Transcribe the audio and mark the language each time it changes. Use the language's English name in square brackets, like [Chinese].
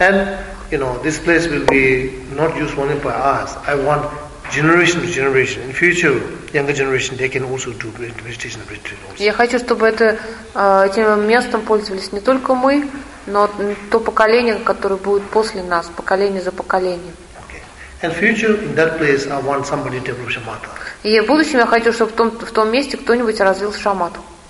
[English] And, you know, this place will be not used only by us. I want generation to generation. In future, younger generation, they can also do meditation and retreat. [Russian] Я хочу, чтобы этим местом пользовались не только мы, но то поколение, которое будет после нас, поколение за поколением. [English] Okay. And future, in that place, I want somebody to develop shamatha. [Russian] И в будущем я хочу, чтобы в том месте кто-нибудь развил шамату.